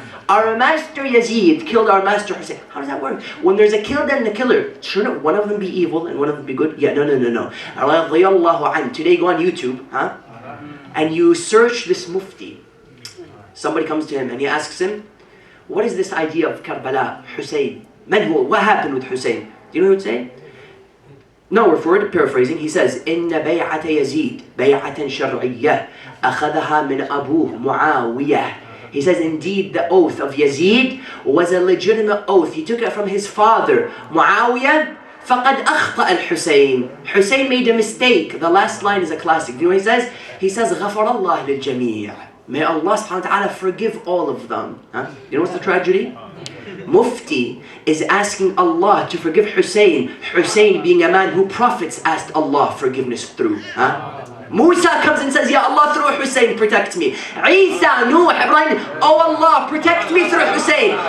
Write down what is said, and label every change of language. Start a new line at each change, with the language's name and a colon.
English: Our master Yazid killed our master Hussein. How does that work? When there's a killed and a killer, shouldn't one of them be evil and one of them be good? Yeah, no. Today go on YouTube, and you search this mufti. Somebody comes to him and he asks him, what is this idea of Karbala, Hussein? What happened with Hussein? Do you know what he would say? No, word for word, paraphrasing, he says,
Arabic: إِنَّ بَيْعَةَ يَزِيد بَيْعَةً شَرْعِيَّةً أَخَذَهَا مِنْ أَبُوهُ مُعَاوِيَةً.
English: He says, indeed, the oath of Yazid was a legitimate oath. He took it from his father, Muawiyah.
Arabic: فَقَدْ أَخْطَأَ الْحُسَيْنِ.
English: Hussein made a mistake. The last line is a classic. Do you know what he says? He says,
Arabic: غَفَرَ اللَّهِ لِلْجَمِيعِ.
English: May Allah subhanahu wa ta'ala forgive all of them. You know what's the tragedy? Mufti is asking Allah to forgive Hussein. Hussein being a man who prophets asked Allah forgiveness through. Musa comes and says, Ya Allah, through Hussein, protect me. Isa, Nuh, Ibrahim, oh Allah, protect me through Hussein.